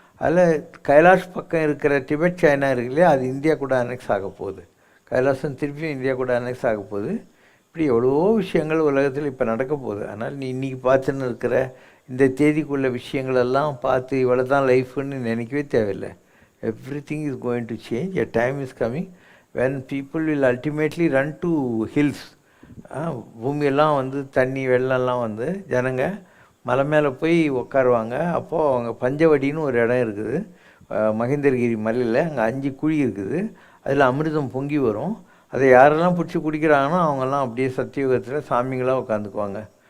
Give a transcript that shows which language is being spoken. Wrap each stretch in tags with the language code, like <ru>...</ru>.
<ta>அதில் கைலாஷ் பக்கம் இருக்கிற டிபெட் சைனா இருக்கு இல்லையா, அது இந்தியா கூட அனெக்ஸ் ஆக போகுது. கைலாசம் திருப்பியும் இந்தியா கூட அனெக்ஸ் ஆக போகுது. இப்படி எவ்வளவோ விஷயங்கள் உலகத்தில் இப்போ நடக்க போகுது. அதனால் நீ இன்றைக்கி பார்த்துன்னு இருக்கிற இந்த தேதிக்குள்ள விஷயங்களெல்லாம் பார்த்து இவ்வளோ தான் லைஃப்னு நினைக்கவே தேவையில்லை.</ta> <en>Everything is going to change. A time is coming when people will ultimately run to hills.</en> <ta>பூமியெல்லாம் தண்ணி வெள்ளம்லாம் ஜனங்க மலை மேலே போய் உட்காருவாங்க. அப்போது அவங்க பஞ்சவடின்னு ஒரு இடம் இருக்குது மகேந்திரகிரி மலையில். அங்கே 5 குழி இருக்குது. அதில் அமிர்தம் பொங்கி வரும். அதை யாரெல்லாம் பிடிச்சி குடிக்கிறாங்கன்னா அவங்கெல்லாம் அப்படியே சத்தியுகத்தில் சாமிங்களாக உட்காந்துக்குவாங்க.</ta>